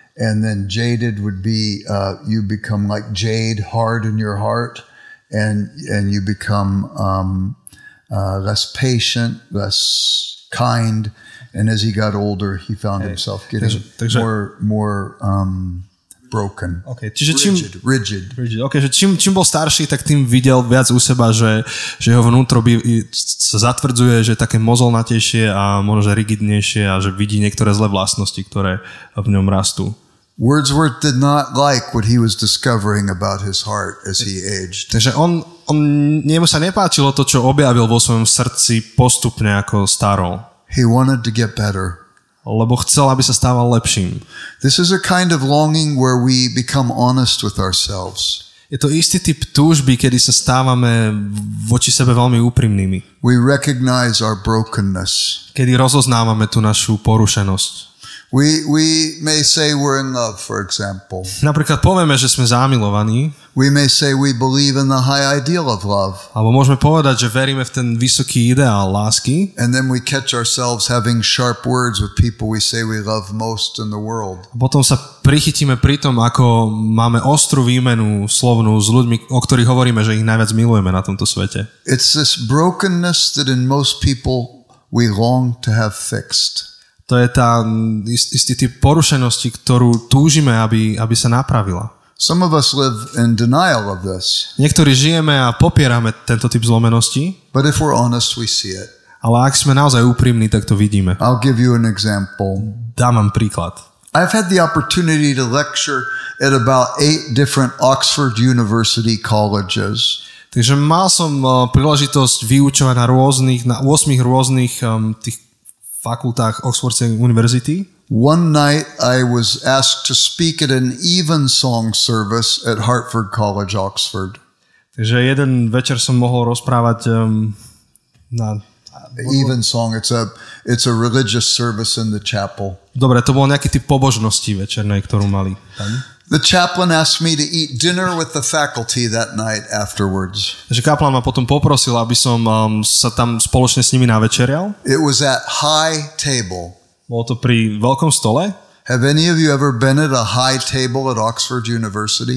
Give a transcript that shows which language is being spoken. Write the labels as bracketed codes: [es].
[en] And then jaded would be you become like jade, hard in your heart, and you become less patient, less kind. And as he got older, he found himself getting more broken. Okay. [sk] Čiže [en] rigid. [sk] Okay, že čím bol starší, tak tým videl viac u seba, že jeho vnútro sa zatvrdzuje, že je také mozolnatejšie a možno že rigidnejšie a že vidí niektoré zlé vlastnosti, ktoré v ňom rastú. [en] Wordsworth did not like what he was discovering about his heart as he aged. [sk] Takže jemu sa nepáčilo to, čo objavil vo svojom srdci postupne ako starol. [en] He wanted to get better. [sk] Lebo chcel, aby sa stával lepším. [en] This is a kind of longing where we become honest with ourselves. [sk] Je to istý typ túžby, kedy sa stávame voči sebe veľmi úprimnými. [en] We recognize our brokenness. [sk] Kedy rozoznávame tú našu porušenosť. [en] We may say we're in love, for example. [sk] Napríklad povieme, že sme zamilovaní. [en] We may say we believe in the high ideal of love. [sk] Alebo môžeme povedať, že veríme v ten vysoký ideál lásky. [en] And then we catch ourselves having sharp words with people we say we love most in the world. [sk] A potom sa prichytíme pri tom, ako máme ostrú výmenu slovnú s ľuďmi, o ktorých hovoríme, že ich najviac milujeme na tomto svete. [en] It's this brokenness that in most people we long to have fixed. [sk] To je tá istý typ porušenosti, ktorú túžime, aby sa napravila. [en] Some of us live in denial of this. [sk] Niektorí žijeme a popierame tento typ zlomenosti. [en] But if we're honest, we see it. [sk] Ale ak sme naozaj úprimní, tak to vidíme. [en] I'll give you an example. [sk] Dám vám príklad. [en] I've had the opportunity to lecture at about 8 different Oxford University colleges. [sk] Takže mal som príležitosť vyučovať na 8 rôznych tých fakultách Oxfordskej univerzity. [en] One night I was asked to speak at an evensong service at Hartford College, Oxford. [sk] Takže jeden večer som mohol rozprávať na [en] evensong. It's a religious service in the chapel. [sk] Dobre, to bol nejaký typ pobožnosti večernej, ktorú mali tam. [en] The chaplain asked me to eat dinner with the faculty that night afterwards. [sk] Takže kaplán ma potom poprosil, aby som sa tam spoločne s nimi navečerial. [en] It was at high table. [sk] Bolo to pri veľkom stole. [en] Have any of you ever been at a high table at Oxford University?